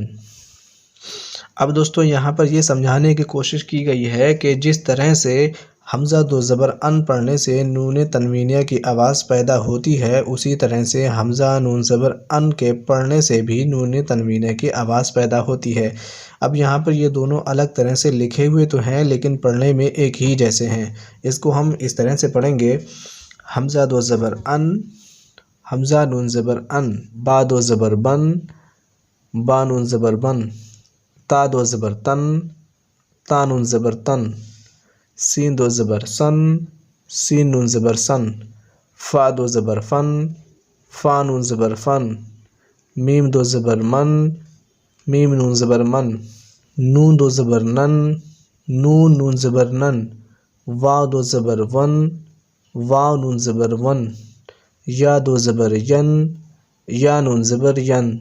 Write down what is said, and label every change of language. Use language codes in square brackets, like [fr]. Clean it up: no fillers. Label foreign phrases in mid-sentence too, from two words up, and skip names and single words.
[ur] اب دوستو یہاں پر یہ سمجھانے کی کوشش کی گئی ہے کہ جس طرح سے حمزہ دو زبر ان پڑھنے سے نون تنوینیہ کی آواز پیدا ہوتی ہے، اسی طرح سے حمزہ نون زبر ان کے پڑھنے سے بھی نون تنوینیہ کی آواز پیدا ہوتی ہے۔ اب یہاں پر یہ دونوں الگ طرح سے لکھے ہوئے تو ہیں، لیکن پڑھنے میں ایک ہی جیسے ہیں۔ اس کو ہم اس طرح سے پڑھیں گے: حمزہ دو زبر ان، حمزہ نون زبر ان، با دو زبر بن، با نون زبر بن، تا دو زبر تن، تا نون زبر تن، سین دو زبر سن، سین نون زبر سن، فا دو زبر فن، فا نون زبر فن، میم دو زبر من، میم نون زبر من، نون دو زبر نن، نون نون زبر نن، واو دو زبر ون، واو نون زبر ون، یا دو زبر ین، یا نون زبر ین۔